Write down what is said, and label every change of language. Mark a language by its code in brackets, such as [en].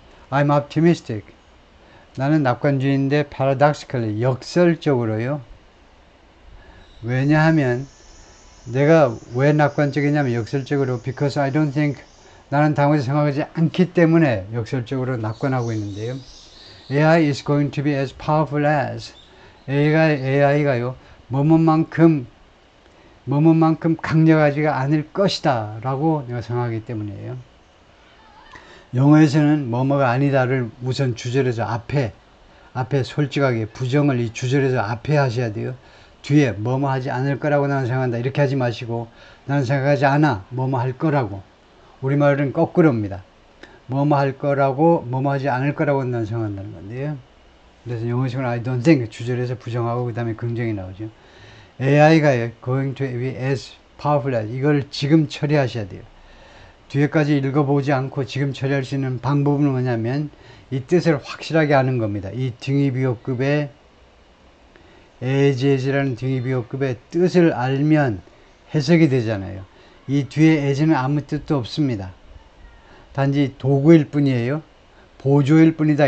[en] I'm optimistic. [ko] 나는 낙관주의인데 [en] paradoxically [ko] 역설적으로요. 왜냐하면 내가 왜 낙관적이냐면 역설적으로 [en] because I don't think [ko] 나는 당연히 생각하지 않기 때문에 역설적으로 낙관하고 있는데요. [en] AI is going to be as powerful as AI가요. [ko] 뭐뭐만큼 강력하지가 않을 것이다 라고 내가 생각하기 때문이에요. 영어에서는 뭐뭐가 아니다를 우선 주절에서 앞에 솔직하게 부정을 이 주절에서 앞에 하셔야 돼요. 뒤에 뭐뭐 하지 않을 거라고 나는 생각한다 이렇게 하지 마시고 나는 생각하지 않아 뭐뭐 할 거라고. 우리말은 거꾸로입니다. 뭐뭐 할 거라고 뭐뭐 하지 않을 거라고 나는 생각한다는 건데요. 그래서 영어식은 [en] I don't think [ko] 주절에서 부정하고 그 다음에 긍정이 나오죠. [en] AI가 going to be as powerful as [ko] 이걸 지금 처리하셔야 돼요. 뒤에까지 읽어보지 않고 지금 처리할 수 있는 방법은 뭐냐면 이 뜻을 확실하게 아는 겁니다. 이 등위비호급의 as라는 등위비호급의 뜻을 알면 해석이 되잖아요. 이 뒤에 as는 아무 뜻도 없습니다. 단지 도구일 뿐이에요. 보조일 뿐이다.